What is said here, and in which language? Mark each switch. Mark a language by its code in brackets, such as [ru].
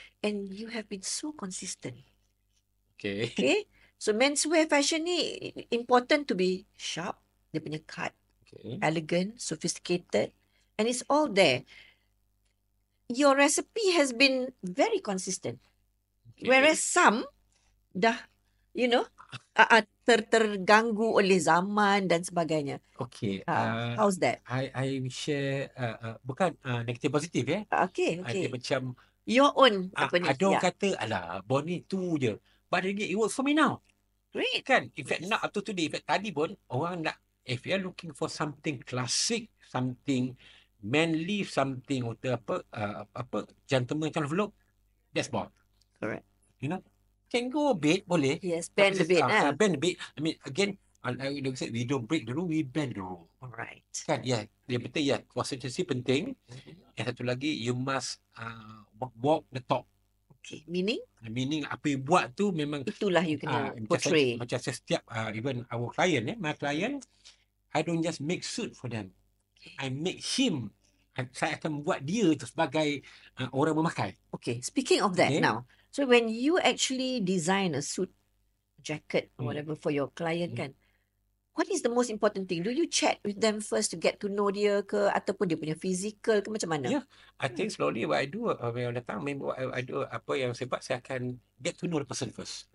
[en] And you have been so consistent. Okay. Okay. So menswear fashion ni important to be sharp, [ms] dia punya [en] cut, elegant, sophisticated, and it's all there. Your recipe has been very consistent. [ms] Whereas some dah, terganggu oleh zaman dan sebagainya. [en] Okay. How's that? I share [ms] bukan negatif positif ya. [en] Okay. [ms] Dia macam [en] your own [ms] ada orang kata alah Bon ni tu je. [en] But again, it works for me now. Great. [ms] Kan? [en] In fact, not up to today. In fact, [ms] tadi pun orang nak, [en] if you're looking for something classic, something manly, something apa gentleman kind of look, that's Bon. Correct. Can go a bit, boleh. Yes, bend a bit. Bend a bit. I mean, again, we don't break the rule, we bend the rule. Alright. [ms] Kan, ya. Dia betul, ya. Consistency penting. Yang satu lagi, [en] you must walk the talk. Okay, meaning? [ms] Meaning, apa you buat tu memang... Itulah you kena portray. Macam saya setiap, [en] even our client, my client, I don't just make suit for them. I make him. [ms] Saya akan buat dia tu sebagai orang memakai. [en] Okay, speaking of that now, So when you actually design a suit, jacket, or Hmm. whatever for your client Hmm. kan, what is the most important thing? Do you chat with them first to get to know [ms] dia ke, ataupun dia punya physical ke, macam mana? [en] Yeah, I think slowly what I do when datang, memang what I do, [ms] apa yang saya buat, [en] saya akan get to know the person first.